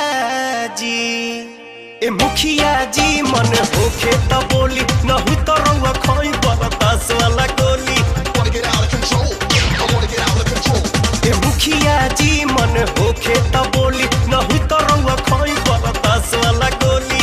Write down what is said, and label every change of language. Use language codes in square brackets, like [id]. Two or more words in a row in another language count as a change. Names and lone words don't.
[bho] जी, ए मुखिया जी, मन होखे त बोली, नहीं तो रउआ खोई बरदास वाला गोली। [en] Wanna get out of control, yeah, I wanna get out of control. [bho] ए मुखिया जी, मन होखे त बोली, नहीं तो रउआ खोई बरदास वाला गोली।